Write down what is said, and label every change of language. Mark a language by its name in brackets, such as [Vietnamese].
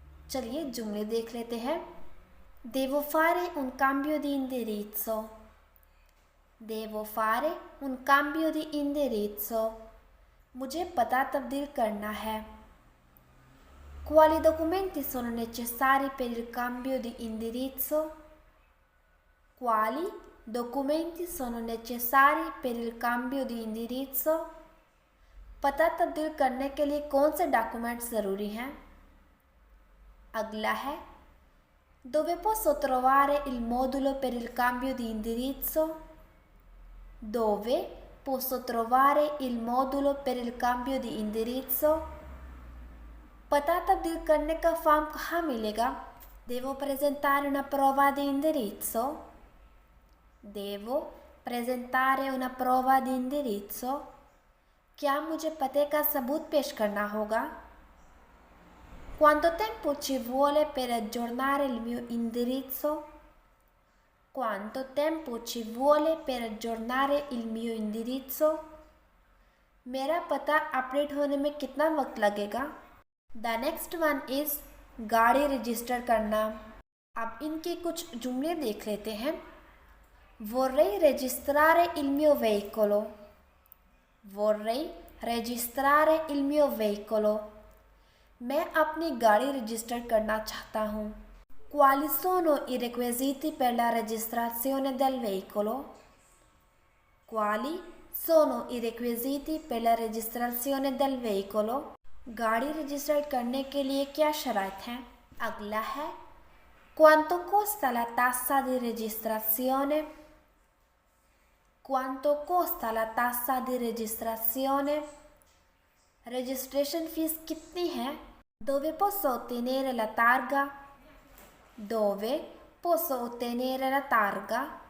[Hindi] चलिए जुमले देख लेते हैं। [Italian] Devo fare un cambio di indirizzo. Devo fare un cambio di indirizzo. [Hindi] मुझे पता तब्दील करना है। [Italian] Quali documenti sono necessari per il cambio di indirizzo? Quali documenti sono necessari per il cambio di indirizzo? [Hindi] पता तब्दील करने के लिए कौन से डॉक्यूमेंट्स ज़रूरी हैं? अगला है [Italian] Dove posso trovare il modulo per il cambio di indirizzo? Dove posso trovare il modulo per il cambio di indirizzo? [Hindi] पता तब्दील करने का फॉर्म कहाँ मिलेगा? [Italian] Devo presentare una prova di indirizzo? Devo presentare una prova di indirizzo? [Hindi] क्या मुझे पते का सबूत पेश करना होगा? [Italian] Quanto tempo ci vuole per aggiornare il mio indirizzo? Quanto tempo ci vuole per aggiornare il mio indirizzo? [Hindi] मेरा पता अपडेट होने में कितना वक्त लगेगा? [English] the next one is [Hindi] गाड़ी रजिस्टर करना। अब इनके कुछ जुमले देख लेते हैं। [Italian] Vorrei registrare il mio veicolo. Vorrei registrare il mio veicolo. [Hindi] मैं अपनी गाड़ी रजिस्टर करना चाहता हूँ। [Italian] Quali sono i requisiti per la registrazione del veicolo? Quali sono i requisiti per la registrazione del veicolo? [Hindi] गाड़ी रजिस्टर करने के लिए क्या शर्त हैं? अगला है [Italian] Quanto costa la tassa di registrazione? Quanto costa la tassa di registrazione? [Hindi] Registration fees कितनी है? [Italian] Dove posso ottenere la targa? Dove posso ottenere la targa?